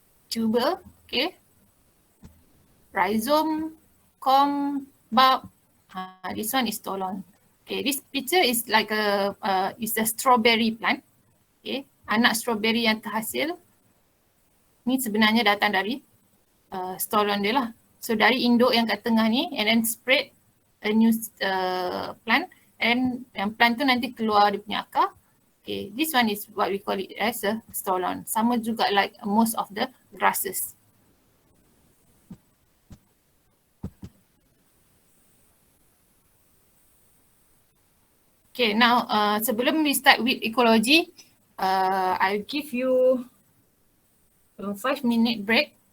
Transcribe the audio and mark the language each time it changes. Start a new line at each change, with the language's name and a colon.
English: Tuber, okay. Rhizome, comb, bulb. This one is stolon. Okay, this picture is like is a strawberry plant.
Malay: Okay, anak strawberry yang terhasil. Ni sebenarnya datang dari stolon dia lah. So dari induk yang kat tengah ni
English: and then spread a new plant.
Malay: And yang plant tu nanti keluar dia punya akar.
English: Okay, this one is what we call it as a stolon.
Malay: Sama juga
English: like most of the grasses. Okay, now
Malay: sebelum
English: we start with ecology, I'll give you a 5-minute break.